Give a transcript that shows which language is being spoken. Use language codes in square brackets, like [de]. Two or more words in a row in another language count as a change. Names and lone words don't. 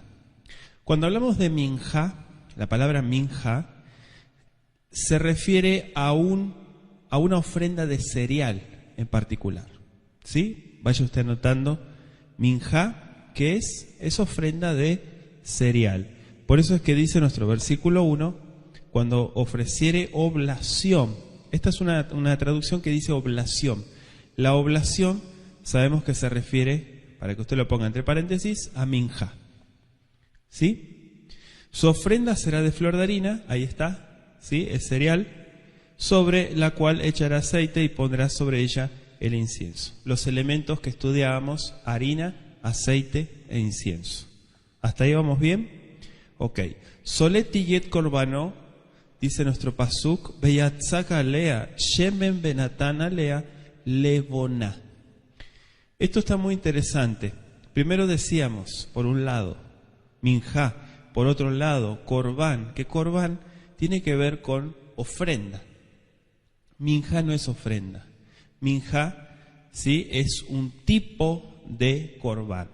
[es] Cuando hablamos de minjá, la palabra minjá se refiere a una ofrenda de cereal en particular. ¿Sí? Vaya usted anotando, minjá, que es ofrenda de cereal. Por eso es que dice nuestro versículo 1, cuando ofreciere oblación. Esta es una traducción que dice oblación. La oblación sabemos que se refiere, para que usted lo ponga entre paréntesis, a minjá. ¿Sí? Su ofrenda será de flor de harina, ahí está, ¿sí? Es cereal, sobre la cual echará aceite y pondrá sobre ella el incienso. Los elementos que estudiábamos, harina, aceite e incienso. ¿Hasta ahí vamos bien? Ok. [he] סולת יהיה קרבנו, [es] dice nuestro [he] פסוק, ויצק עליה, שמן ונתן עליה, לבונה. [es] Esto está muy interesante. Primero decíamos, por un lado, minjá, por otro lado, corbán, que corbán tiene que ver con ofrenda. Minjá no es ofrenda. Minjá, ¿sí?, es un tipo de corbán.